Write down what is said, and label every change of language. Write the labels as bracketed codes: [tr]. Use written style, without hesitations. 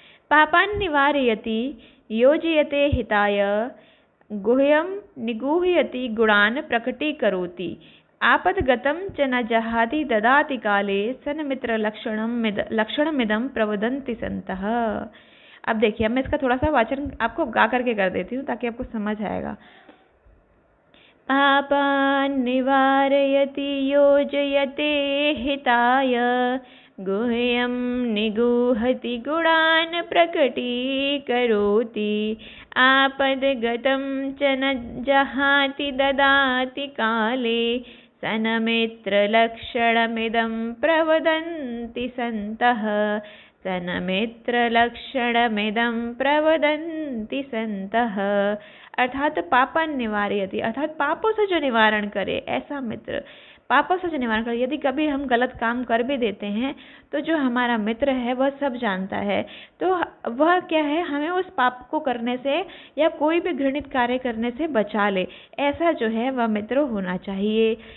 [sa] पापान् निवारयति योजयते हिताय, गुह्यं निगूहयति गुणान् प्रकटीकरोति, आपद्गतं च न जहाति ददाति काले, सन्मित्र लक्षणमिदं प्रवदन्ति सन्तः। [hi] अब देखिए, अब मैं इसका थोड़ा सा वाचन आपको गा करके कर देती हूँ ताकि आपको समझ आएगा। [sa] पापान् निवारयति योजयते हिताय, गुह्यं निगूहति गुणान् प्रकटीकरोति, आपद्गतं च न जहाति ददाति काले, सन्मित्रलक्षणमिदं प्रवदन्ति सन्तः, सन्मित्रलक्षणमिदं प्रवदन्ति सन्तः। [hi] अर्थात [sa] पापान् निवारयति, [hi] अर्थात पापों से जो निवारण करे ऐसा मित्र, पापों से जो निवारण करे। यदि कभी हम गलत काम कर भी देते हैं तो जो हमारा मित्र है वह सब जानता है, तो वह क्या है, हमें उस पाप को करने से या कोई भी घृणित कार्य करने से बचा ले, ऐसा जो है वह मित्र होना चाहिए।